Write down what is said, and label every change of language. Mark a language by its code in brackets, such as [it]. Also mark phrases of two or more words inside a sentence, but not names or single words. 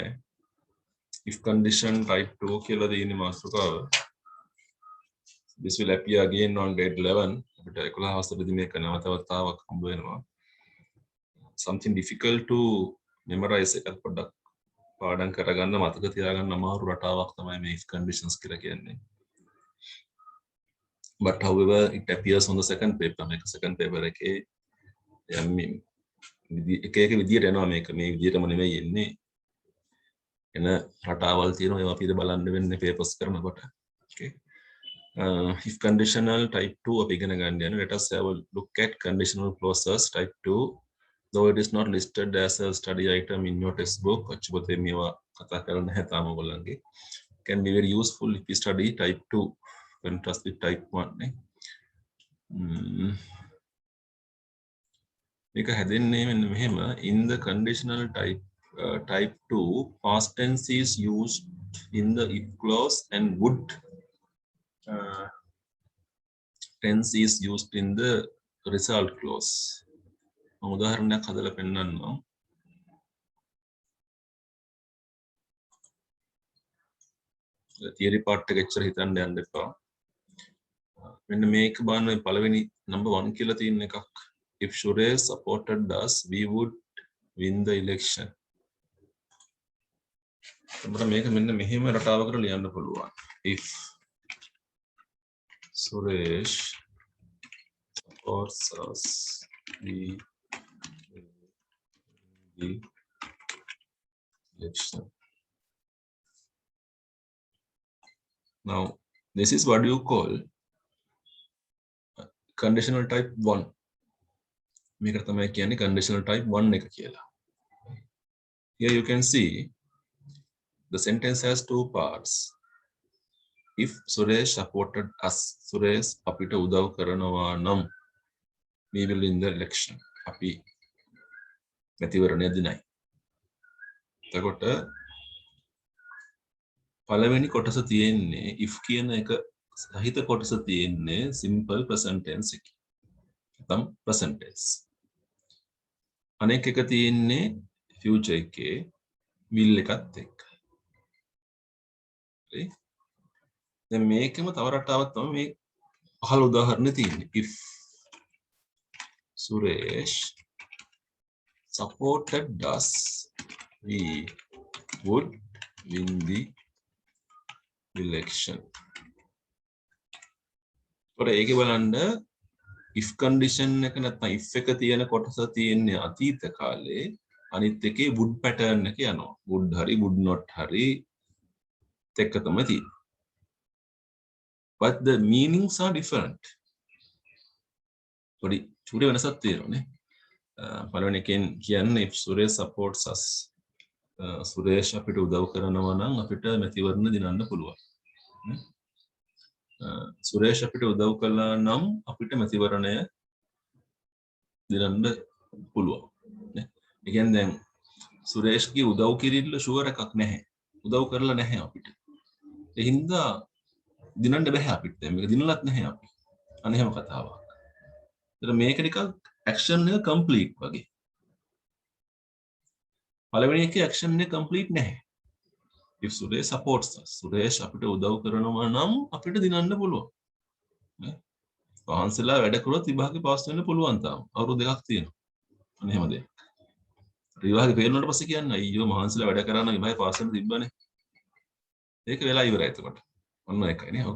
[en] if condition type 2 [si] කියලා දෙන්නේ මාතෘකාව. [en] This will appear again on grade 11. [si] අපිට 11 අවස්ථාවේදී මේක නැවතවතාවක් හම්බ වෙනවා. [en] Something difficult to memorize [si] එකක් පොඩ්ඩක් පාඩම් කරගන්න මතක තියාගන්න අමාරු රටාවක් තමයි මේ [en] if conditions [si] කියලා කියන්නේ. [en] But however it appears on the second paper. [si] මේක [en] second paper [si] එකේ එක එක විදියට එනවා මේක මේ විදියටම නෙමෙයි එන්නේ. එන රටාවල් තියෙනවා ඒවා අපිට බලන්න වෙන්නේ papers කරනකොට. [en] Okay. If conditional type 2 [si] අපි ඉගෙන ගන්න යන [en] let us have a look at conditional clauses type 2 though it is not listed as a study item in your textbook. [si] අච්චුපතේ මේවා කතා කරන්න නැහැ තාම ඔයගොල්ලන්ගේ. [en] Can be very useful if you study type 2 contrast with type 1 නේ. [si] මේක හැදෙන්නේ මෙන්න මෙහෙම [en] in the conditional type 2 past tense is used in the if clause and would tense is used in the result clause. [si] උදාහරණයක් හදලා පෙන්නන්නම්. [en] theory part [si] එක එච්චර හිතන්න යන්න එපා. මෙන්න මේක බලන්න පළවෙනි number 1 කියලා තියෙන එකක්. [en] If Suresh supported us, we would win the election. [si] අපිට මේක මෙන්න මෙහෙම රටාවකට ලියන්න පුළුවන්. [en] If Suresh supports us, we will win the election. Now, this is what you call conditional type 1. [si] මේකට තමයි කියන්නේ [en] conditional type 1 [si] එක කියලා. [en] Here you can see the sentence has two parts. If Suresh supported us, Suresh [si] අපිට උදව් කරනවා නම් [en] we will win the election. [si] අපි මැතිවරණය දිනයි. එතකොට පළවෙනි කොටස තියෙන්නේ if කියන එක සහිත කොටස තියෙන්නේ [en] simple present tense [si] එකේ. නැත්නම් [en] present tense. [si] අනෙක් එක තියෙන්නේ future එකේ will එකත් එක්ක. හරි. දැන් මේකෙම තව රටාවක් තමයි මේ පහළ උදාහරණේ තියෙන්නේ. [en] If Suresh supported us, we would win the election. [si] ඔර ඒකේ බලන්න [en] if condition [si] එක නැත්නම් if එක තියෙන කොටස තියෙන්නේ අතීත කාලේ අනිත් එකේ [en] would pattern [si] එක යනවා. would හරි [en] would not [si] හරි දෙක තමයි තියෙන්නේ. [en] But the meanings are different. [si] පොඩි චූටි වෙනසක් තියෙනවානේ. පළවෙනි එකෙන් කියන්නේ [en] if Suresh supports us. [si] සුරේෂ් අපිට උදව් කරනවා නම් අපිට මැතිවරණ දිනන්න පුළුවන්. සුරේෂ් අපිට උදව් කළා නම් අපිට මැතිවරණය දිනන්න පුළුවන්. නේ? ඒ කියන්නේ දැන් සුරේෂ්ගේ උදව් කිරිල්ල ෂුවර් එකක් නැහැ. උදව් කරලා නැහැ අපිට. ඒ හින්දා දිනන්න බෑ අපිට. මේක දිනලත් නැහැ අපි. අනේ හැම කතාවක්. ඒතර මේක නිකන් ඇක්ෂන් එක කම්ප්ලීට් වගේ. පළවෙනි එකේ ඇක්ෂන් එක කම්ප්ලීට් නැහැ. [en] if Suresh supports us, Suresh [si] අපිට උදව් කරනවා නම් අපිට දිනන්න පුළුවන්. නේ? වහන්සලා වැඩ කරොත් විභාගේ පාස් වෙන්න පුළුවන් තාම. අවුරුදු දෙකක් තියෙනවා. අනේ හැම දෙයක්. විභාගේ ෆේල් වුණාට පස්සේ කියන්නේ අයියෝ මහන්සලා වැඩ කරා නම් විභාගේ පාස් වෙන්න තිබ්බනේ. ඒක වෙලා ඉවරයි එතකොට. ඔන්න එකයි නේ.